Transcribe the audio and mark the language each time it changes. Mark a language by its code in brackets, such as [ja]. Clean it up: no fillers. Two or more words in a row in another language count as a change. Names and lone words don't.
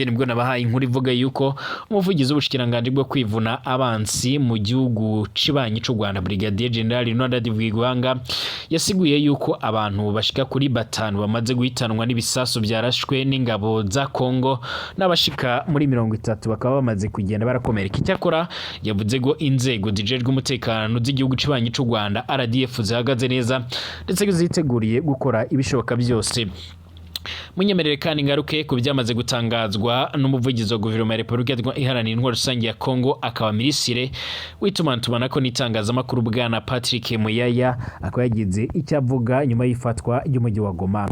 [rn] Nibwo nabahaye inkuru ivuga yuko umuvugizi w'ubushikiranganje bwo kwivuna abansi mu gihugu cibanyi c'u Rwanda Brigadier General Nonda Divigwanga yasiguye yuko abantu bashika kuri 5 bamaze guhitanwa n'ibisasu byarashwe n'ingabo za Kongo n'abashika muri 30 bakaba bamaze kugenda barakomereka. [rw] Icyakora yavuze ngo inzego zijejwe umutekano z'igihugu cibanyi c'u Rwanda RDF zihagaze neza ndetse ziteguriye gukora ibishoboka byose munyemerere kandi ngaruke ku byamaze gutangazwa n'umuvugizi wa guverinoma ya Repubulika Iharanira Intwaro Rusange ya Kongo akaba minisitiri w'itumanaho n'itangazamakuru bwana Patrick Muyaya akaba yagize icyo avuga nyuma y'ifatwa ry'umujyi wa Goma.